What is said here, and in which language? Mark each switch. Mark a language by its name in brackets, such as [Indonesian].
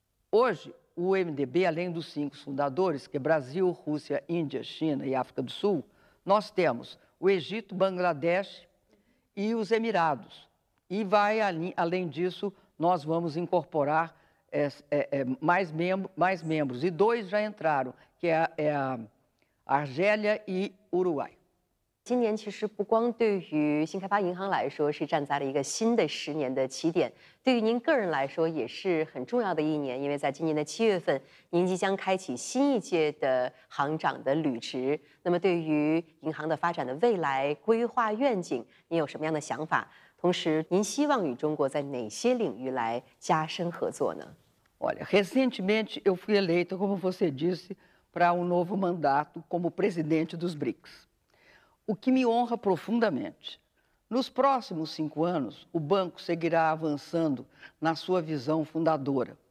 [Portuguese] Hoje, o MDB, além dos 5 fundadores, que é Brasil, Rússia, Índia, China e África do Sul, nós temos o Egito, Bangladesh e os Emirados. E além disso, nós vamos incorporar mais membros. E 2 já entraram, que é a Argélia e Uruguai. [Chinese] 今年其实不光对于新开发银行来说是站在了一个新的10年的起点，对于您个人来说也是很重要的一年，因为在今年的7月份，您即将开启新一届的行长的履职。那么，对于银行的发展的未来规划愿景，您有什么样的想法？同时，您希望与中国在哪些领域来加深合作呢？ [Portuguese] Olha, recentemente eu fui eleita, como você disse, para um novo mandato como presidente dos BRICS. O que me honra profundamente. Nos próximos 5 anos, o banco seguirá avançando na sua visão fundadora.